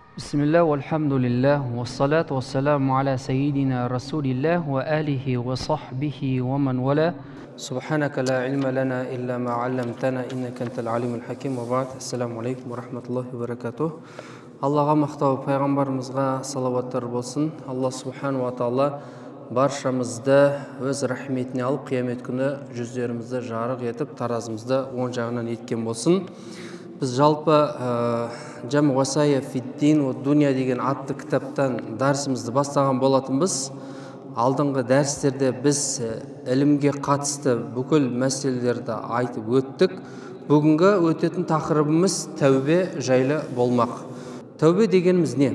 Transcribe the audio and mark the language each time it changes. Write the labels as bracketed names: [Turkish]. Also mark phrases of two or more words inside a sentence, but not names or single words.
[Arabic] بسم الله، والحمد لله، والصلاة والسلام على سيدنا رسول الله وآله وصحبه ومن والاه. سبحانك لا علم لنا إلا ما علمتنا إنك أنت العليم الحكيم. وبعد. السلام عليكم ورحمة الله وبركاته. [Kazakh] Аллаға мақтау, пайғамбарымызға салаваттар болсын. [Arabic] الله سبحانه وتعالى [Kazakh] баршамызды өз рахметіне алып, қиямет күні жүздерімізді жарық етіп, таразымызды оң жағынан еткен болсын. Біз жалпы Жам Уасая фид-дин ва дуния деген атты кітаптан дәрісімізді бастаған болатынбыз. Алдыңғы дәрістерде біз ілімге қатысты бүкіл мәселелерді айтып өттік. Бүгінгі өтетін тақырыбымыз тәубе жайлы болмақ. Тәубе дегеніміз не?